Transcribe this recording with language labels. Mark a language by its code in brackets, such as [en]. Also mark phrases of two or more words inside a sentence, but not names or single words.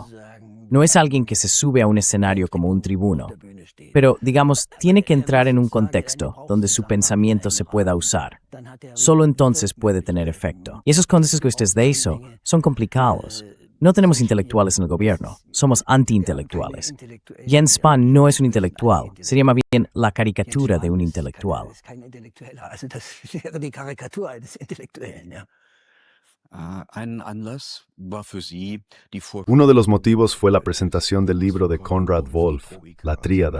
[es] No es alguien que se sube a un escenario como un tribuno. Pero, digamos, tiene que entrar en un contexto donde su pensamiento se pueda usar. Solo entonces puede tener efecto. Y esos contextos que ustedes de eso son complicados. No tenemos intelectuales en el gobierno, somos antiintelectuales. Jens Spahn no es un intelectual, sería más bien la caricatura de un intelectual. Uno de los motivos fue la presentación del libro de Konrad Wolf, La Tríada.